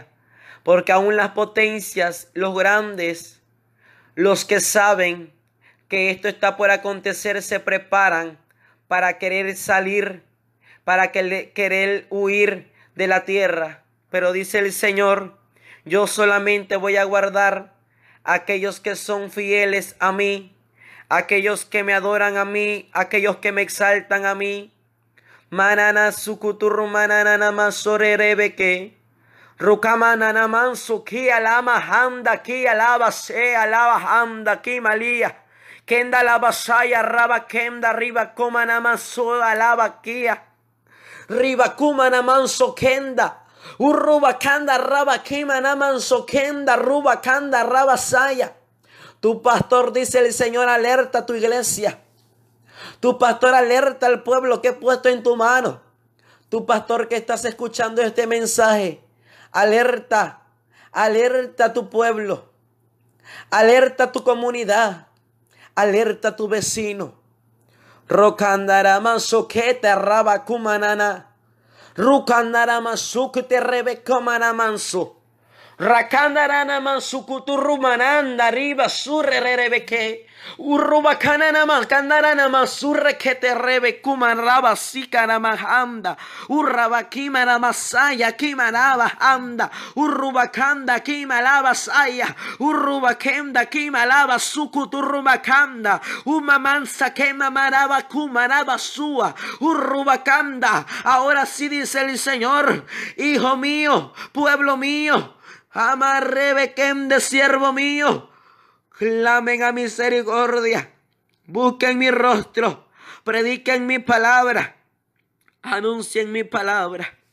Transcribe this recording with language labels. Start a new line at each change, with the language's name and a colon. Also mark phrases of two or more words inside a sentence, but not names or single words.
Spanish: Porque aún las potencias, los grandes, los que saben que esto está por acontecer, se preparan para querer salir, para querer huir de la tierra. Pero dice el Señor, yo solamente voy a guardar a aquellos que son fieles a mí, aquellos que me adoran a mí, aquellos que me exaltan a mí. Manana sukuturru manana masorerebeke. Rukamanana mansu ki alama handa ki alaba se alaba handa ki malía. Kenda lava saya raba kenda riba kumana manso alaba kia. Riba kumana manso kenda. Urruba kanda raba kimana manso kenda ruba kanda raba saya. Tu pastor, dice el Señor, alerta a tu iglesia. Tu pastor alerta al pueblo que he puesto en tu mano. Tu pastor que estás escuchando este mensaje, alerta, alerta a tu pueblo. Alerta a tu comunidad. Alerta a tu vecino. Rokandarama sokete rabakumanana. Rukandarama sukete rebekomanamanso. Rakandarana mansukuturumananda riba surre rebeke. Urrubakanana makandarana masurre que te rebekuman raba sikana mahanda. Urrabakimana masaya kimanaba anda. Urrubakanda kimalaba saya. Urrubakenda kimalaba sukuturubakanda. Umamansa kema maraba kumanaba sua. Urrubakanda. Ahora sí dice el Señor, hijo mío, pueblo mío. Amarrebequem de siervo mío, clamen a misericordia, busquen mi rostro, prediquen mi palabra, anuncien mi palabra.